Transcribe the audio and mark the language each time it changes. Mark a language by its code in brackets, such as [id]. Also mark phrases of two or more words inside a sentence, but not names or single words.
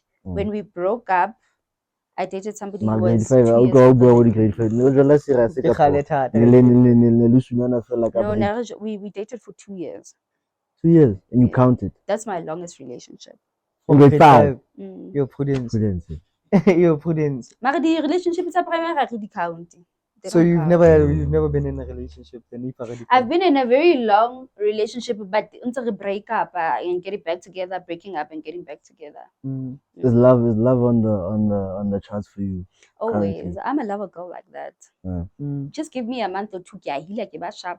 [en] When we broke up, I dated somebody who was 2 years older than me. No, we dated for 2 years. 2 years, and you counted. That's my longest relationship. In grade 5. You're Prudence. Prudence. You're Prudence. [tn] Mara di relationship tsa primary ga re di count. [en] They So don't you've count. never been in a relationship then if already I've been in a very long relationship, but until we break up and getting back together, breaking up and getting back together. Is love on the charts for you? Always. Currently. I'm a lover girl like that. Just give me a month or two, yeah, he like a sharp.